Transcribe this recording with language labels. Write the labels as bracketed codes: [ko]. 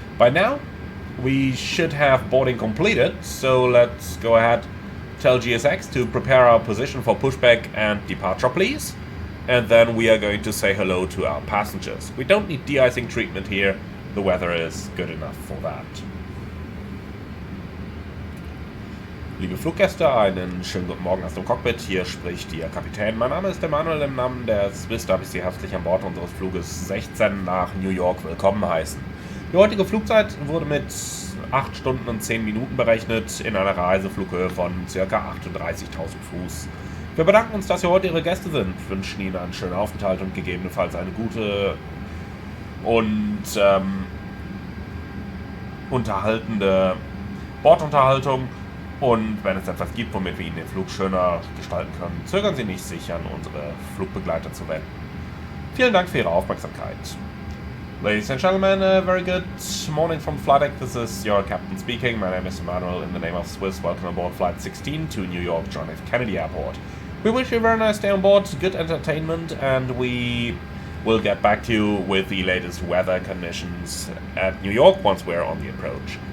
[en] By now, we should have boarding completed, so let's go ahead, tell GSX to prepare our position for pushback and departure, please. And then we are going to say hello to our passengers. We don't need de-icing treatment here, the weather is good enough for that. [de] Liebe Fluggäste, einen schönen guten Morgen aus dem Cockpit. Hier spricht Ihr Kapitän. Mein Name ist Emanuel. Im Namen der Swiss darf ich Sie herzlich an Bord unseres Fluges 16 nach New York willkommen heißen. Die heutige Flugzeit wurde mit 8 Stunden und 10 Minuten berechnet in einer Reiseflughöhe von ca. 38.000 Fuß. Wir bedanken uns, dass Sie heute Ihre Gäste sind, wünschen Ihnen einen schönen Aufenthalt und gegebenenfalls eine gute und unterhaltende Bordunterhaltung. Und wenn es etwas gibt, womit wir Ihnen den Flug schöner gestalten können, zögern Sie nicht, sich an unsere Flugbegleiter zu wenden. Vielen Dank für Ihre Aufmerksamkeit. [en] Ladies and gentlemen, a very good morning from flight deck. This is your captain speaking. My name is Emanuel. In the name of Swiss, welcome aboard flight 16 to New York John F. Kennedy Airport. We wish you a very nice day on board, good entertainment, and we will get back to you with the latest weather conditions at New York once we're on the approach.